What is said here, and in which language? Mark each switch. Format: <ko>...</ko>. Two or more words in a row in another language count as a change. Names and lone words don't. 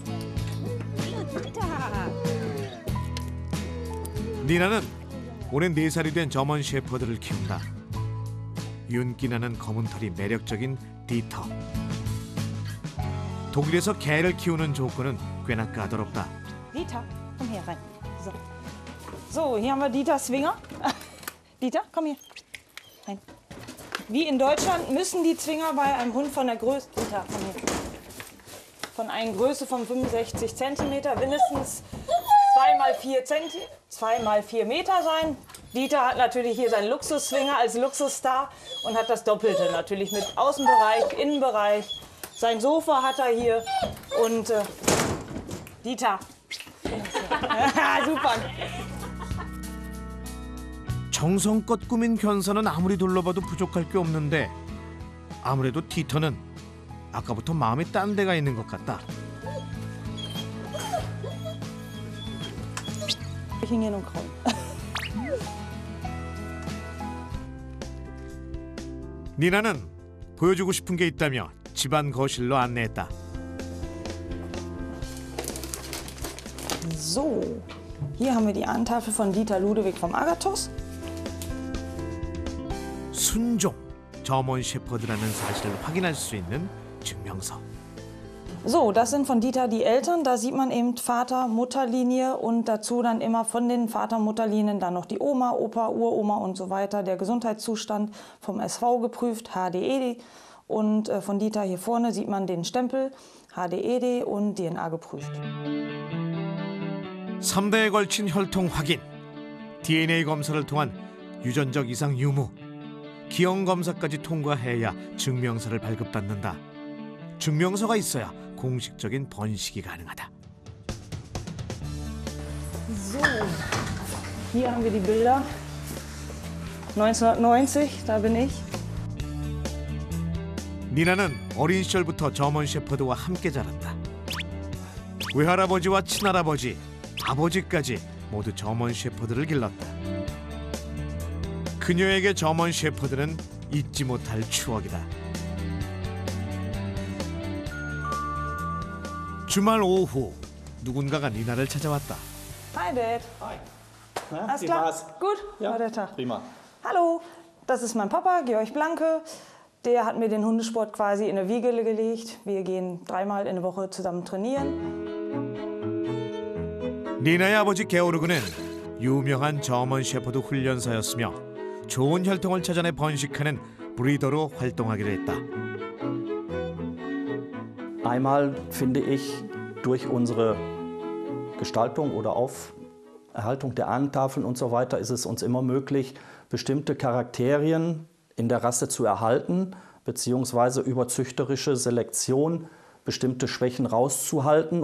<ko>니나는 올해 4살이 된 저먼 셰퍼드를 키운다. 윤기나는 검은 털이 매력적인 디터. 독일에서 개를 키우는 조건은 꽤나 까다롭다.</ko> <de>Dieter, komm her rein. So, hier haben wir Dieter Zwinger. Dieter, komm hier. Rein. Wie in Deutschland müssen die Zwinger bei einem Hund von der Größe, Dieter, komm hier. Von einer Größe von 65 cm mindestens 2 mal 4 Meter sein. Dieter hat natürlich hier seinen Luxuszwinger als Luxusstar und hat das Doppelte natürlich mit Außenbereich, Innenbereich. Sein Sofa hat er hier und Dieter. Super.</de> <ko>정성껏 꾸민 견사는 아무리 둘러봐도 부족할 게 없는데 아무래도 디터는 아까부터 마음이 딴 데가 있는 것 같다. 니나는 보여주고 싶은 게 있다며 집안 거실로 안내했다.</ko> <de>So, hier haben wir die Ahntafel von Dieter Ludewig vom Agathos.</de> <ko>순종, 저먼 셰퍼드라는 사실을 확인할 수 있는 증명서.</ko> <de>So, das sind von Dieter die Eltern. Da sieht man eben Vater-Mutter-Linie und dazu dann immer von den Vater-Mutter-Linien dann noch die Oma, Opa, Uroma und so weiter. Der Gesundheitszustand vom SV geprüft, HDED. Und von Dieter hier vorne sieht man den Stempel, HDED und DNA geprüft.</de> <ko>3대에 걸친 혈통 확인. DNA 검사를 통한 유전적 이상 유무, 기형 검사까지 통과해야 증명서를 발급받는다. 증명서가 있어야 공식적인 번식이 가능하다.</ko> <de>So, hier haben wir die Bilder. 1990, da bin ich.</de> <ko>니나는 어린 시절부터 저먼 셰퍼드와 함께 자랐다. 외할아버지와 친할아버지, 아버지까지 모두 저먼 셰퍼드를 길렀다. 그녀에게 저먼 셰퍼드는 잊지 못할 추억이다. 주말 오후 누군가가 니나를 찾아왔다.</ko> <en>Hi, Dad. Hi.</en> <de>Alles klar? Gut? War der Tag? Prima. Hallo, das ist mein Papa, Georg Blanke. Der hat mir den Hundesport quasi in der Wiege gelegt. Wir gehen 3-mal in der Woche zusammen trainieren.</de> <ko>니나의 아버지 게오르그는 유명한 저먼 셰퍼드 훈련사였으며 좋은 혈통을 찾아내 번식하는 브리더로 활동하기도 했다.</ko> <de>Einmal finde ich, durch unsere Gestaltung oder Erhaltung der Ahnentafeln und so weiter ist es uns immer möglich, bestimmte Charakterien in der Rasse zu erhalten, beziehungsweise über züchterische Selektion bestimmte Schwächen rauszuhalten.</de>